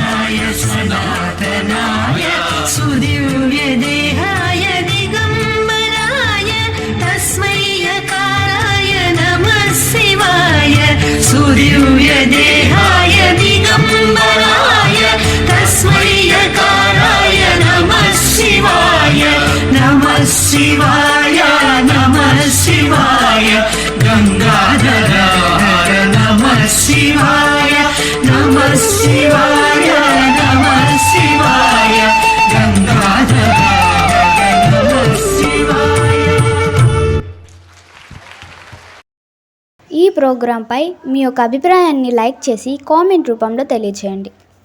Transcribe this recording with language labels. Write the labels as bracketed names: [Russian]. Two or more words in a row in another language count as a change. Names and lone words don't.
[Sanskrit] सनातनाय सुदिव्यदेहाय दिगम्बराय तस्मै यकाराय नमः शिवाय सुदिव्यदेहाय दिगम्बराय तस्मै यकाराय नमः शिवाय नमः शिवाय नमः शिवाय गंगाधर नमः शिवाय नमः शिवाय नमः शिवाय गंगाधर नमः शिवाय। [Telugu] ఈ ప్రోగ్రాంపై మీ యొక్క అభిప్రాయాన్ని లైక్ చేసి కామెంట్ రూపంలో తెలియజేయండి.